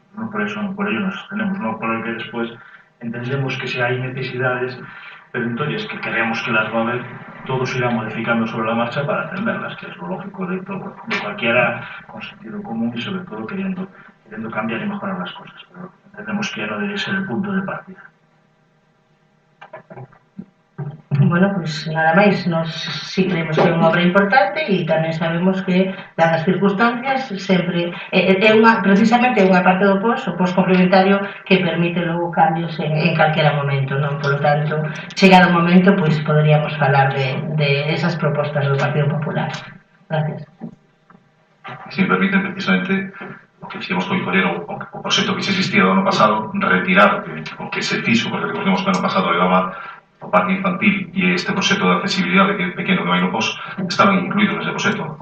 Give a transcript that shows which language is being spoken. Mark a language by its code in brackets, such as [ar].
[es] por ello nos sostenemos, no por el que después entendemos que si hay necesidades perentorias que creemos que las va a haber, todo se irá modificando sobre la marcha para atenderlas, que es lo lógico de cualquiera con sentido común y sobre todo queriendo cambiar y mejorar las cosas, pero entendemos que ya no debe ser el punto de partida. [gl] Bueno, pues nada máis, nos sí creemos que é unha obra importante, e tamén sabemos que, dadas as circunstancias, sempre precisamente é unha parte do post, o post complementario, que permite logo cambios en calquera momento, non? [es] Por lo tanto, [gl] chegado o momento, pois poderíamos falar de esas propostas do Partido Popular. [es] Gracias. [gl] Si me permiten, precisamente, o que fixemos foi coller o proxecto que se existía do ano pasado, retirar o que se fixo, porque recordemos que o ano pasado levaba o parque infantil e este proxecto de accesibilidade pequeno que vai no POS estaban incluídos nese proxecto.